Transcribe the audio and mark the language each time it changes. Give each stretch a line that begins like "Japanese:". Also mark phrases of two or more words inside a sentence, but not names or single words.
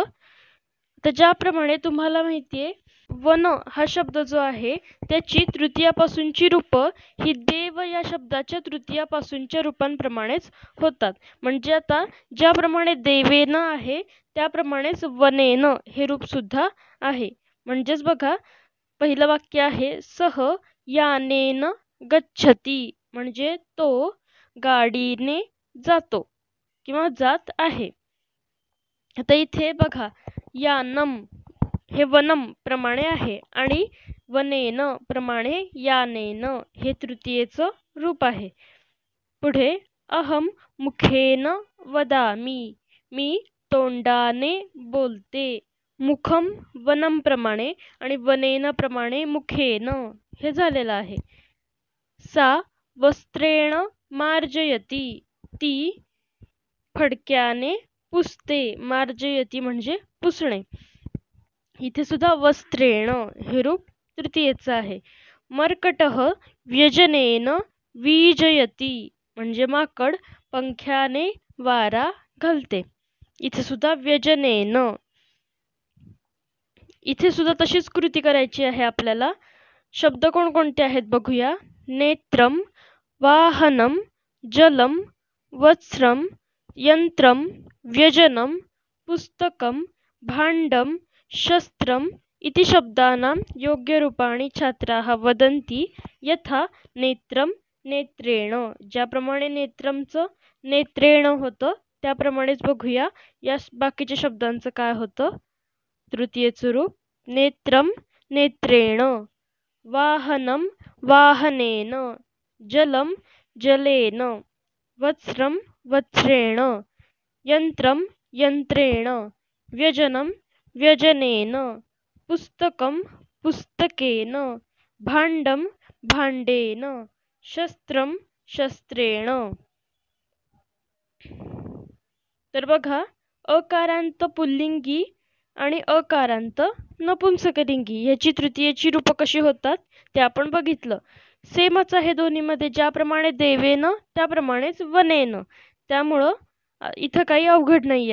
Marathi: तर ज्याप्रमाणे तुम्हाला माहितीये वन हा शब्द जो आहे त्याची तृतीयापासूनची रूपं ही देव या शब्दाच्या तृतीयापासूनच्या रूपांप्रमाणेच होतात. म्हणजे आता ज्याप्रमाणे देवेन आहे त्याप्रमाणेच वनेन हे रूप सुद्धा आहे. म्हणजेच बघा पहिलं वाक्य आहे
Sanskrit: सह यानेन गच्छति
Marathi: म्हणजे तो गाडीने जातो किंवा जात आहे. आता इथे बघा यानम हे वनम प्रमाणे आहे आणि वनेन प्रमाणे यानेन हे तृतीयेचं रूप आहे. पुढे
Sanskrit: अहम मुखेन वदामी
Marathi: मी तोंडाने बोलते. मुखम वनम प्रमाणे आणि वनेन प्रमाणे मुखेन हे झालेलं आहे.
Sanskrit: सा वस्त्रेण मार्जयती
Marathi: ती फडक्याने पुसते. मार्जयती म्हणजे पुसणे. इथे सुद्धा वस्त्रेण हे रूप तृतीयेचं आहे.
Sanskrit: मर्कटः व्यजनेन वीजयती
Marathi: म्हणजे माकड पंख्याने वारा घालते. इथे सुद्धा व्यजनेन. इथे सुद्धा तशीच कृती करायची आहे आपल्याला. शब्द कोणकोणते आहेत बघूया.
Sanskrit: नेत्रम, वाहनम, जलम, वस्त्रम, यंत्रम, व्यजनम, पुस्तकम, भांडम, शस्त्रम इति शब्दानां योग्यरूपाणि छात्राः वदन्ति यथा नेत्रम नेत्रेण.
Marathi: ज्याप्रमाणे नेत्रमचं नेत्रेण होतं त्याप्रमाणेच बघूया या बाकीच्या शब्दांचं काय होतं तृतीयचं रूप.
Sanskrit: नेत्रम नेत्रेण, वाहनम वाहनेन, जलम जलेन, वस्त्रम वस्त्रेण, यंत्रम यंत्रेण, व्यजनम व्यजनेन, पुस्तकम पुस्तकेन, भांडम भांडेन, शस्त्रम शस्त्रेण.
Marathi: तर बघा अकारांत पुल्लिंगी आणि अकारांत नपुंसकलिंगी याची तृतीयेची रूपं कशी होतात ते आपण बघितलं. सेमच आहे दोन्हीमध्ये. ज्याप्रमाणे देवेन त्याप्रमाणेच वनेन. त्यामुळं इथं काही अवघड नाहीये.